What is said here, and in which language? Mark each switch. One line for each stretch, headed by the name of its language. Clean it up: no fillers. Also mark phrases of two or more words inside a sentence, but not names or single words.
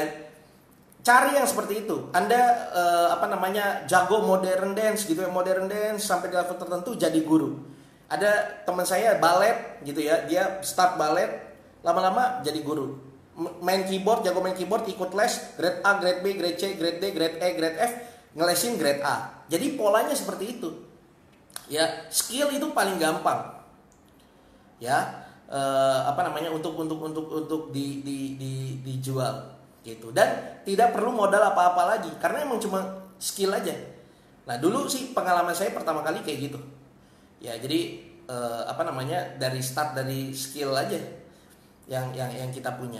Indonesian: Cari yang seperti itu. Anda jago
English: modern dance
Indonesian: gitu ya,
English: modern dance
Indonesian: sampai di level tertentu jadi guru. Ada teman saya balet gitu ya, dia start balet, lama-lama jadi guru. Main keyboard, jago main keyboard, ikut les,
English: grade A, grade B, grade C, grade D, grade E, grade F, ngelesin grade A.
Indonesian: Jadi polanya seperti itu. Ya, skill itu paling gampang. Ya, untuk dijual gitu. Dan tidak perlu modal apa-apa lagi karena emang cuma skill aja. Nah, dulu sih pengalaman saya pertama kali kayak gitu. Ya, jadi dari start dari skill aja yang kita punya.